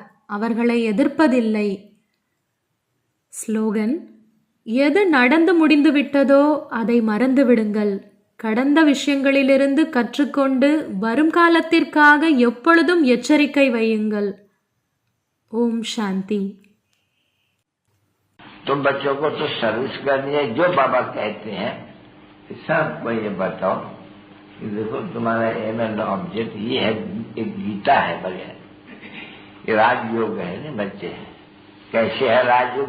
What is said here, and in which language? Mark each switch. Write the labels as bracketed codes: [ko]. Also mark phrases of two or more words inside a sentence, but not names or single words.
[ta] அவர்களை எதிர்ப்பதில்லை. ஸ்லோகன்: எது நடந்து முடிந்துவிட்டதோ அதை மறந்துவிடுங்கள். கடந்த விஷயங்களிலிருந்து கற்றுக்கொண்டு வரும் காலத்திற்காக எப்பொழுதும் எச்சரிக்கை வையுங்கள். ஓம் சாந்தி. [hi] तुम बच्चों को तो सर्विस करनी है, जो बाबा कहते हैं सबको ये बताओ कि देखो तुम्हारा [en] aim and object [hi] ये है, एक गीता है बढ़िया, ये राजयोग है ना बच्चे। कैसे है राजयोग?